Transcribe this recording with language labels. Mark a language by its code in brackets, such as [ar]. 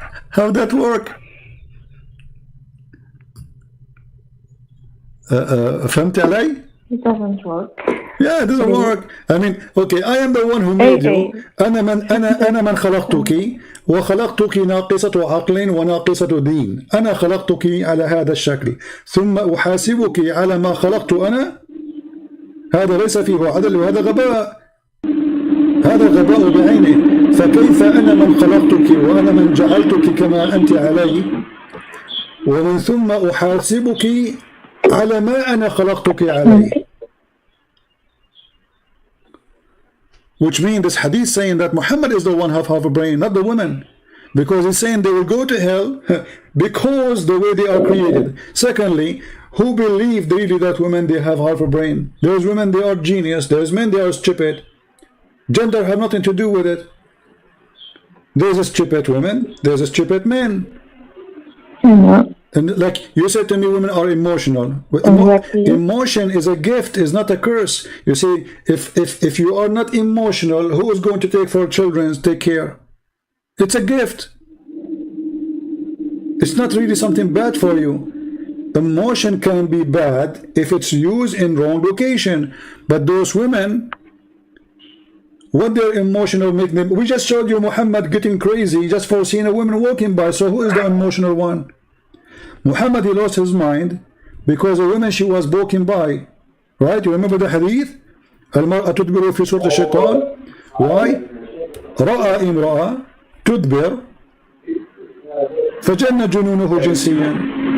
[en] How that work? [ar] فهمت علي? [en] It doesn't work. Yeah, it doesn't work. I mean, okay, I am the one who made you. [ar] أنا من خلقتك وخلقتك ناقصة عقل وناقصة دين. أنا خلقتك على هذا الشكل ثم أحاسبك على ما خلقت أنا. هذا ليس فيه عدل وهذا غباء. هذا غباء بعينه. فكيف أنا من خلقتك وأنا من جعلتك كما أنت علي ومن ثم أحاسبك على ما أنا خلقتك عليه. [en] Which means this hadith saying that Muhammad is the one who have half a brain, not the women. Because he's saying they will go to hell because the way they are created. Secondly, who believed really that women, they have half a brain? There's women, they are genius. There's men, they are stupid. Gender have nothing to do with it. There's a stupid women, there's a stupid men. And like you said to me, women are emotional. Emotion is a gift, is not a curse. You see, if you are not emotional, who is going to take for children, take care? It's a gift. It's not really something bad for you. Emotion can be bad if it's used in wrong location. But those women, what their emotional make them? We just showed you Muhammad getting crazy just for seeing a woman walking by. So who is the emotional one? Muhammad, he lost his mind because a woman, she was walking by. Right? You remember the hadith? [ar] المرأة تدبر في سورة الشيطان. [en] Why? [ar] رأى امرأة تدبر فجن جنونه جنسيا.